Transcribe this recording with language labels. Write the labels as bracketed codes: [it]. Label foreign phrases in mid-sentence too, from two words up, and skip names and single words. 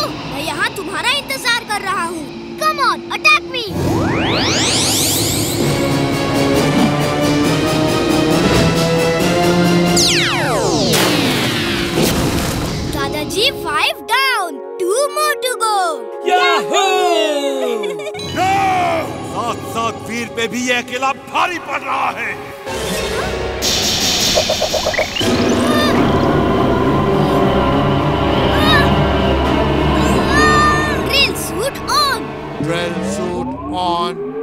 [hi] मैं यहाँ तुम्हारा इंतजार कर रहा हूँ। [en] Come on, attack me. दादाजी 5 down, 2 more to go. [hi] साथ वीर पे भी ये अकेला भारी पड़ रहा है। [en] Drill suit on. Drill suit on.